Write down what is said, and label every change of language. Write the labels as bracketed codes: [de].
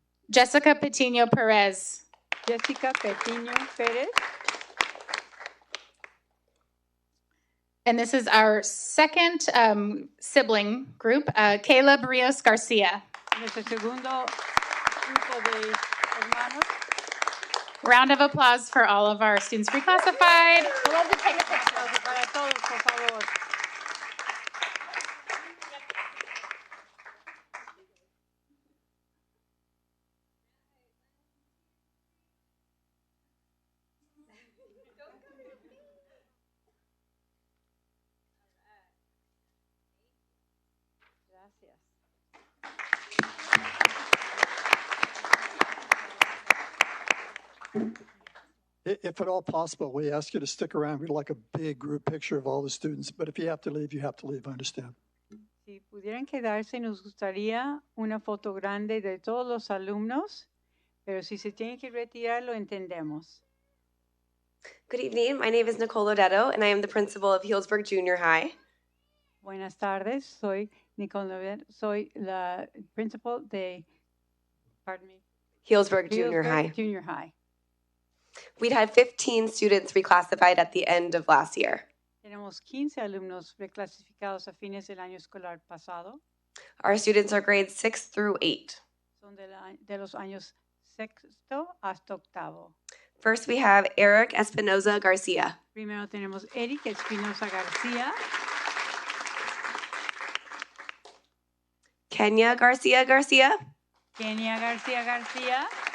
[en] Jessica Patino Perez. [es] Jessica Petiño Pérez. [en] And this is our second sibling group, Caleb Rios Garcia. [es] Nuestro segundo grupo de hermanos. [en] Round of applause for all of our students reclassified. [es] Para todos, por favor. Gracias. [en] If at all possible, we ask you to stick around. We'd like a big group picture of all the students, but if you have to leave, you have to leave. I understand. [es] Si pudieran quedarse, nos gustaría una foto grande de todos los alumnos, pero si se tienen que retirar, lo entendemos. [en] Good evening. My name is Nicole Odetto, and I am the principal of Healdsburg Junior High. [es] Buenas tardes, soy Nicole Novet, soy la principal de, [en] pardon me, Healdsburg Junior Healdsburg High. Junior High. We'd had 15 students reclassified at the end of last year. [es] Tenemos 15 alumnos reclasificados a fines del año escolar pasado. [en] Our students are grades 6 through 8. [es] Son de los años sexto hasta octavo. [en] First, we have Eric Espinoza Garcia. [es] Primero tenemos Eric Espinosa García, [en] Kenya Garcia Garcia. [es] Kenia García García,